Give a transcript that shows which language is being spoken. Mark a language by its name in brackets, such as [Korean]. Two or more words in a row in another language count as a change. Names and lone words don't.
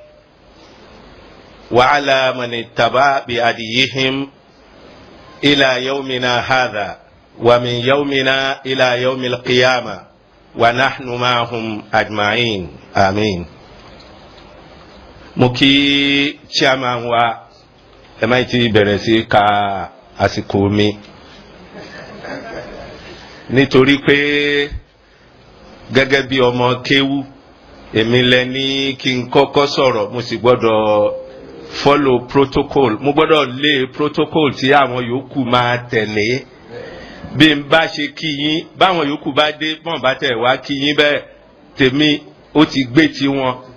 [Arabic] وعلى من اتبع بهديهم إلى يومنا هذا ومن يومنا إلى يوم القيامة ونحن معهم أجمعين آمين. [Yoruba] مكي chairman wa MIT bẹ̀rẹ̀ ka àsìkò mi nítorí pé gẹ́gẹ́ bí ọmọ kéwú èmi lẹ ní kí n kọ́kọ́ sọ̀rọ̀ mo sì gbọ́dọ̀ [English] follow protocol [Yoruba] mo gbọ́dọ̀ lé protocol tí àwọn yòókù máa tẹ̀lé bí n bá ṣe kí yín báwọn yòókù bá dé bọ́n bá tẹ̀ wá kí yín bẹ́ẹ̀ tèmi ó ti gbé tiwọn